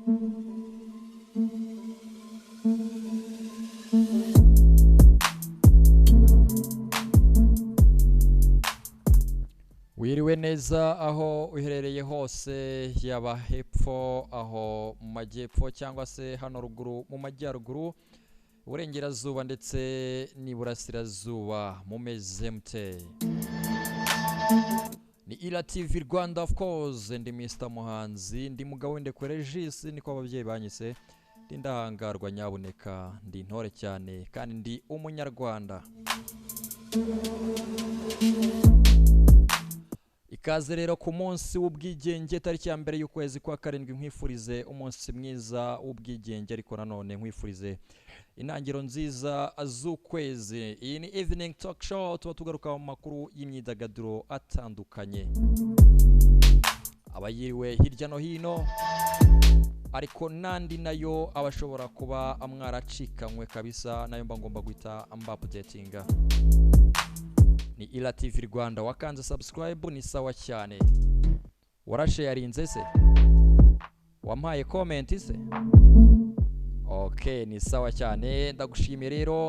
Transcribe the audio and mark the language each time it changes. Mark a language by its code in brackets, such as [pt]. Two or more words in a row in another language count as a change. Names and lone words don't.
[rw] Wiriwe neza aho uherereye hose, yaba hepfo aho mu majyepfo cyangwa se hano ruguru mu majyaruguru, uburengerazuba ndetse n'iburasirazuba, mumeze mute? Ni Ira TV Rwanda [en] of course, [rw] ndi Mr Muhanzi, ndi mugabo w'indekwe Regis, niko ababyeyi banyise, ndi ndahangarwa nyabuneka, ndi intore cyane kandi ndi umunyarwanda. Ikaze rero ku munsi w'ubwigenge tariki ya mbere y'ukwezi kwa karindwi, nkwifurize umunsi mwiza w'ubwigenge, ariko nanone nkwifurize intangiro nziza z'ukwezi. Iyi ni [en] evening talk show, [rw] tuba tugaruka mu makuru y'imyidagaduro atandukanye, abayiriwe hirya no hino, ariko nandi nayo abashobora kuba amwaracikanywe kabisa, nayo mba ngomba guhita updatinga. Ni Ira TV Rwanda, wakanze subscribe ni sawa cyane, warasharinze se, wampaye comment se, okay ni sawa cyane, ndagushimiye rero.